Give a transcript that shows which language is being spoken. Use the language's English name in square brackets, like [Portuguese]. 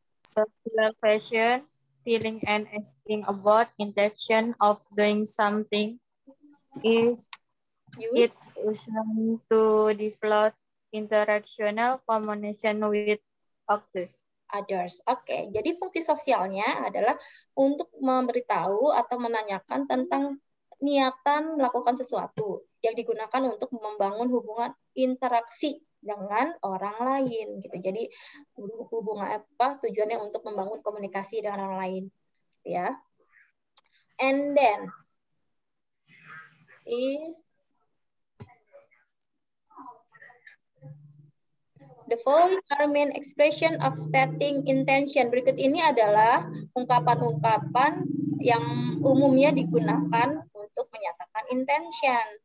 [English] Social question, feeling and asking about intention of doing something is it used to develop interactional communication with others. [Indonesian] Oke, jadi fungsi sosialnya adalah untuk memberitahu atau menanyakan tentang niatan melakukan sesuatu yang digunakan untuk membangun hubungan interaksi dengan orang lain gitu. Jadi hubungan tujuannya untuk membangun komunikasi dengan orang lain ya. [English] And then is the following are main expression of stating intention. [Indonesian] Berikut ini adalah ungkapan-ungkapan yang umumnya digunakan untuk menyatakan intention.